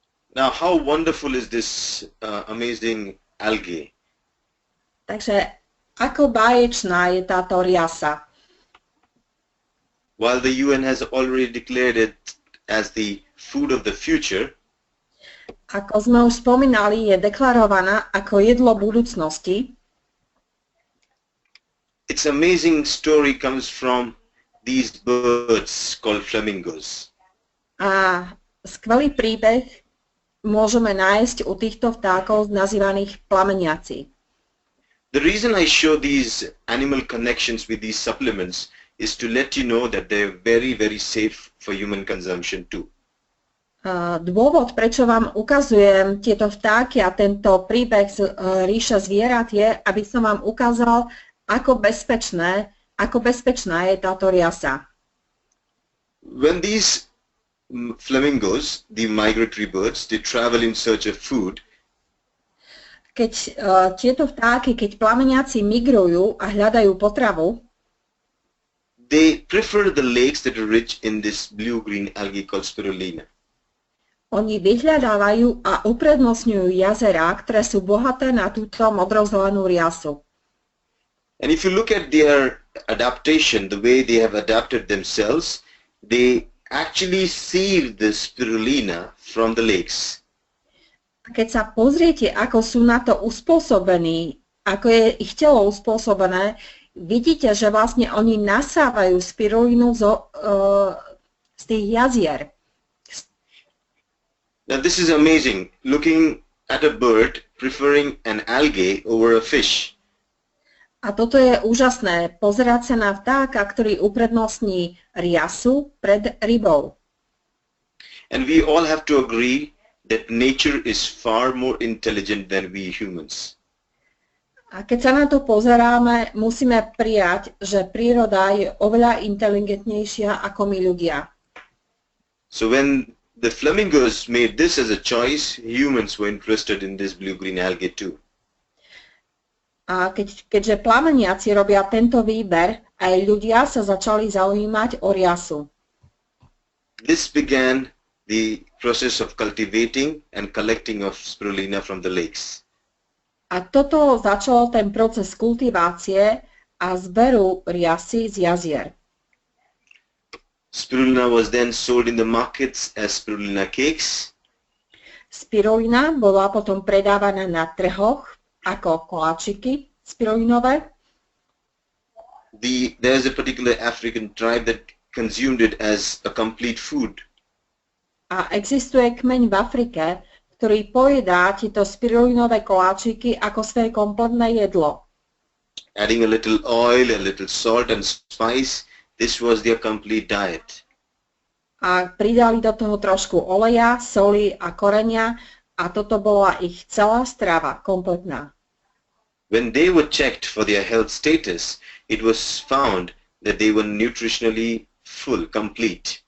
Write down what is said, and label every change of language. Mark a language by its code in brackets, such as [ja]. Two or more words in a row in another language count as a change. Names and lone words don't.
[en] Now, how wonderful is this amazing algae? [sk] Takže ako báječná je táto riasa. [en] While the UN has already declared it as the food of the future, [sk] Ako sme už spomínali, je deklarovaná ako jedlo budúcnosti. [en] its amazing story comes from these birds called flamingos. [sk] A skvelý príbeh môžeme nájsť u týchto vtákov nazývaných plameniaci. [en] The reason I show these animal connections with these supplements is to let you know that they're very, very safe for human consumption too. [sk] Dôvod, prečo vám ukazujem tieto vtáky a tento príbeh z ríše zvierat je, aby som vám ukázal, ako bezpečná je táto riasa. [en] When these flamingos, the migratory birds, they travel in search of food, [sk] Keď tieto vtáky, keď plameniaci migrujú a hľadajú potravu, [en] they prefer the lakes that are rich in this blue-green algae called spirulina. [sk] oni vyhľadávajú a uprednostňujú jazerá, ktoré sú bohaté na túto modrozelenú riasu. [en] And if you look at their adaptation, the way they have adapted themselves, they actually seal the spirulina from the lakes. [sk] Keď sa pozriete, ako sú na to uspôsobení, ako je ich telo uspôsobené, vidíte, že vlastne oni nasávajú spirulínu z tých jazier. [en] Now this is amazing, looking at a bird preferring an algae over a fish. [sk] A toto je úžasné, pozerať sa na vtáka, ktorý uprednostní riasu pred rybou. [en] And we all have to agree that nature is far more intelligent than we humans. [sk] A keď sa na to pozeráme, musíme prijať, že príroda je oveľa inteligentnejšia ako my ľudia. [en] So when the flamingos made this as a choice, humans were interested in this blue-green algae too. [sk] A keďže plameniaci robia tento výber, aj ľudia sa začali zaujímať o riasu. [en] This began the process of cultivating and collecting of spirulina from the lakes. [sk] A toto začal ten proces kultivácie a zberu riasy z jazier. [en] Spirulina was then sold in the markets as spirulina cakes. [sk] Spirulina bola potom predávaná na trhoch ako koláčiky spirulinové. [en] There's a particular African tribe that consumed it as a complete food. [sk] A existuje kmeň v Afrike, ktorý pojedá tieto spirulinové koláčiky ako svoje kompletné jedlo. [en] Adding a little oil, a little salt and spice, this was their complete diet. [sk] A pridali do toho trošku oleja, soli a korenia a toto bola ich celá strava, kompletná. [en] When they were checked for their health status, it was found that they were nutritionally full, complete.